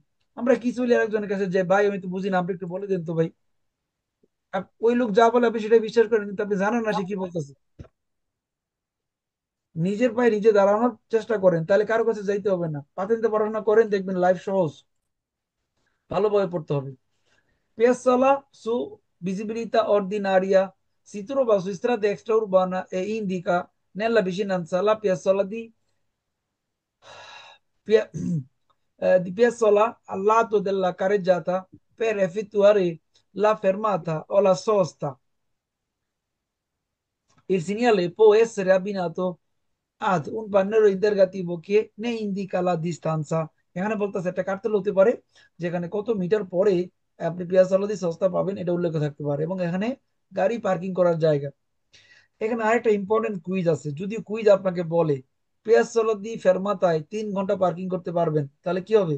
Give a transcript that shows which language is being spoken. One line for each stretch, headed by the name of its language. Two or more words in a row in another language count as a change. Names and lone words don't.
Bangla: আমরা কিছু হলে আরেকজনের কাছে যে ভাই আমি তো বুঝি না, আপনি একটু বলে দেন তো ভাই। ওই লোক যা বলে আপনি সেটা বিশ্বাস করেন, কিন্তু আপনি জানেন না সে কি বলতেছে। নিজের পায়ে নিজে দাঁড়ানোর চেষ্টা করেন, তাহলে কারো কাছে যাইতে হবে না। পাতেন্তে পড়াশোনা করেন, দেখবেন লাইফ সহজ। ভালোভাবে পড়তে হবে।
Italian: Piazzolla su visibilità ordinaria si trova su strada extraurbana e indica nella vicinanza la piazzola di Pia- di Piazzola al lato della carreggiata per effettuare la fermata o la sosta. Il segnale può essere abbinato ad un pannello interrogativo che ne indica la distanza।
Bangla: এখানে বলতেছে একটা কার্তেল হতে পারে যেখানে কত মিটার পরে আপনি পিয়াজসালা দিয়ে সস্তা পাবেন এটা উল্লেখ থাকতে পারে, এবং এখানে গাড়ি পার্কিং করার জায়গা। এখানে আরেকটা
English: important quiz
Bangla: আছে, যদি কুইজ আপনাকে বলে
Italian: piazzola di fermata
Bangla: 3 ঘন্টা পার্কিং করতে পারবেন, তাহলে কি হবে?